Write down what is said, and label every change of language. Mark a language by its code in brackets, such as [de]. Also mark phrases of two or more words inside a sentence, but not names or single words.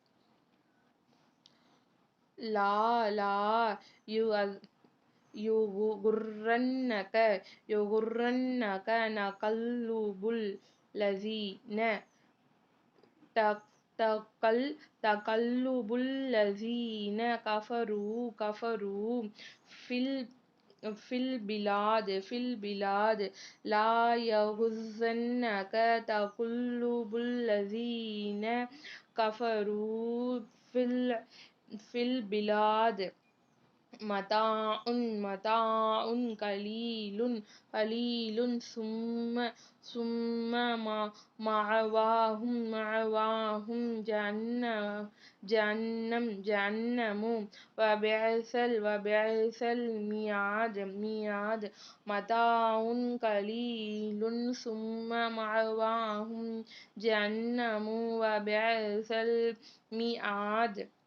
[ar] لا يغرنك تقلب الذين كفروا في البلاد لا يغرنك تقلب الذين كفروا في البلاد متاع قليل ثم مأواهم جهنم وبئس المهاد متاع قليل ثم مأواهم جهنم وبئس المهاد